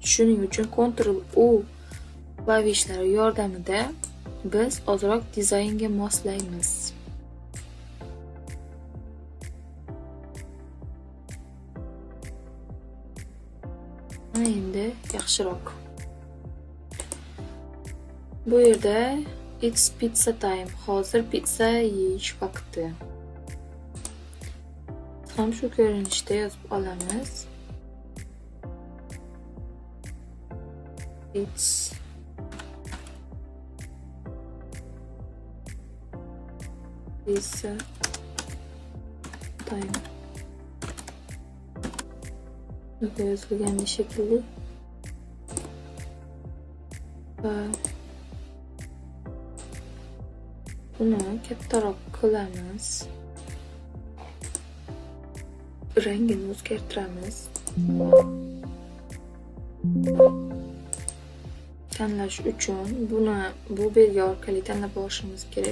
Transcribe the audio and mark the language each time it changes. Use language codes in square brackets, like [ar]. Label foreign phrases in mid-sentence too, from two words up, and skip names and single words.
[uz] Shuning uchun Ctrl U Klavishlar yordamida biz ozroq dizaynga moslaymiz. Mana endi yaxshiroq. Bu yerda [en] it's pizza time. [uz] Hozir pizza yeyish vaqti. Ham shu ko'rinishda yozib olamiz. [en] It's pizza time. [uz] Burada yozilgan shekilli. Va buni kattaroq qilamiz. Rangini o'zgartiramiz. Tanlash uchun bu belgi orqali tanlab olishimiz kerak.